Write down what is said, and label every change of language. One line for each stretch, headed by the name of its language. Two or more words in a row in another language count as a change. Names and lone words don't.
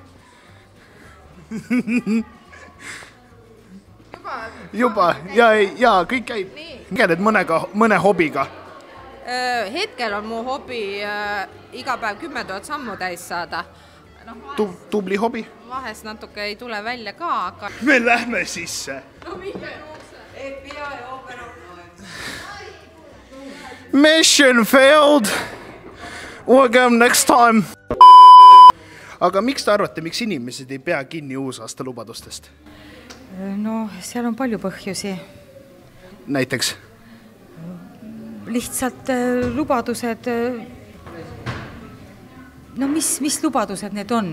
Estonian: Juba, ja kõik käib. Tegeled mõne hobiga? Hetkel on mu hobi iga päev 10 000 sammu täis saada. Tubli hobi? Vahest natuke ei tule välja ka, aga... Me lähme sisse. No minge
English: FBI open up. Mission failed. Welcome next time.
Estonian: Aga miks te arvate, miks inimesed ei pea kinni uusaasta lubadustest? No, seal on palju põhjusi. Näiteks? Lihtsalt lubadused... No mis lubadused need on?